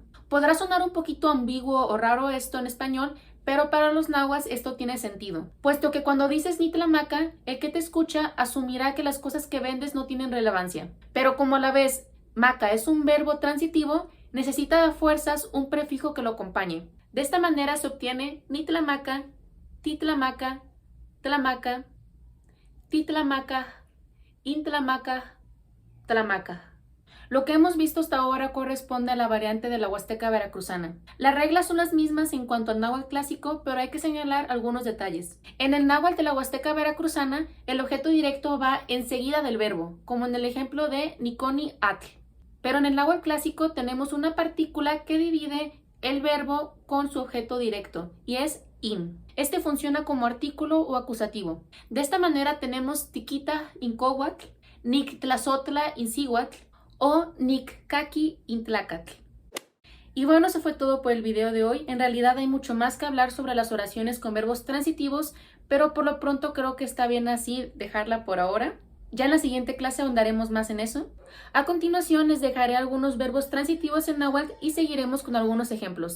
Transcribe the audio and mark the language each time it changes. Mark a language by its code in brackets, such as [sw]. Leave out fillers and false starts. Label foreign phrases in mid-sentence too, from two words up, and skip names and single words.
[es] Podrá sonar un poquito ambiguo o raro esto en español, pero para los nahuas esto tiene sentido, puesto que cuando dices nitlamaca, el que te escucha asumirá que las cosas que vendes no tienen relevancia. Pero como a la vez maca es un verbo transitivo, necesita a fuerzas un prefijo que lo acompañe. De esta manera se obtiene [nah] nitlamaca, titlamaca, tlamaca, titlamaca, intlamaca, tlamaca. [es] Lo que hemos visto hasta ahora corresponde a la variante de la Huasteca veracruzana. Las reglas son las mismas en cuanto al náhuatl clásico, pero hay que señalar algunos detalles. En el náhuatl de la Huasteca veracruzana, el objeto directo va enseguida del verbo, como en el ejemplo de [nah] Niconi atl. [es] Pero en el náhuatl clásico tenemos una partícula que divide el verbo con su objeto directo, y es in. Este funciona como artículo o acusativo. De esta manera tenemos [nah] tiquita incohuatl, nictlazotla incihuatl, [es] o [nah] Nikkaki Intlacatl. [es] Y bueno, eso fue todo por el video de hoy. En realidad hay mucho más que hablar sobre las oraciones con verbos transitivos, pero por lo pronto creo que está bien así dejarla por ahora. Ya en la siguiente clase ahondaremos más en eso. A continuación les dejaré algunos verbos transitivos en náhuatl y seguiremos con algunos ejemplos.